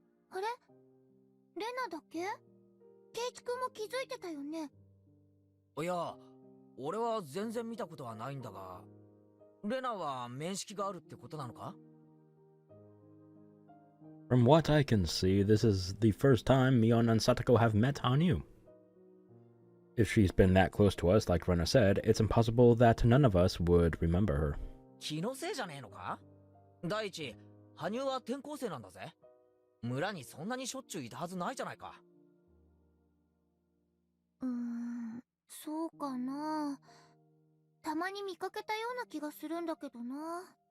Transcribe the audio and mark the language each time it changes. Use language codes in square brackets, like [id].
[ja] あれ？レナだけ？ケイチ君も気づいてたよね。いや、俺は全然見たことはないんだが、レナは面識があるってことなのか？ [en] From what I can see, this is the first time Mion and Satoko have met Hanyu. If she's been that close to us, like Rena said, it's impossible that none of us would remember her. [ja] 気のせいじゃねえのか？第一、羽生は転校生なんだぜ。村にそんなにしょっちゅういたはずないじゃないか。そうかな。たまに見かけたような気がするんだけどな。